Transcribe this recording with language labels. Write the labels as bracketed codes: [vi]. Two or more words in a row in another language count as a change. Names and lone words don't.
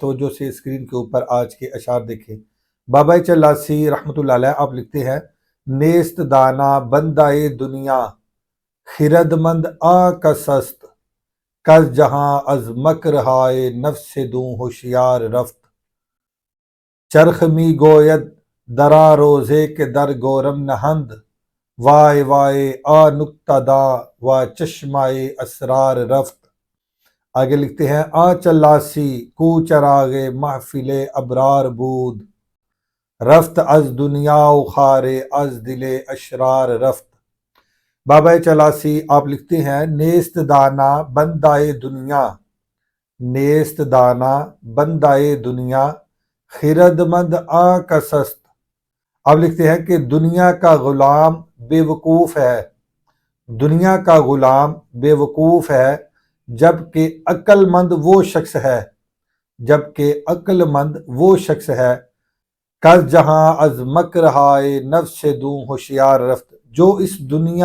[ur] توجہ سے اسکرین کے اوپر آج کے اشعار دیکھیں۔ بابا چلاسی رحمۃ اللہ علیہ آپ لکھتے ہیں: [fa] نیست دانا بندائے دنیا، خرد مند آ کسست، کس جہاں از مکر ہائے نفس دوں ہوشیار رفت، چرخ می گوید درا روزے کے در گورم نہند، وائے وائے آ نکتہ دا و چشمائے اسرار رفت۔ [ur] آگے لکھتے ہیں: [fa] آ چلاسی کو چراغ محفل ابرار بود، رفت از دنیا و خار از دل اشرار رفت۔ [ur] بابا چلاسی آپ لکھتے ہیں: [fa] نیست دانا بندائے دنیا، نیست دانا بندائے دنیا، خرد مند آ کسست۔ [ur] آپ لکھتے ہیں کہ دنیا کا غلام بے وقوف ہے، دنیا کا غلام بے وقوف ہے، جبکہ عقل مند وہ شخص ہے، جبکہ عقل مند وہ شخص ہے، [fa] کس جہاں از مکر ہائے نفس دوں ہوشیار رفت، [ur] جو اس دنیا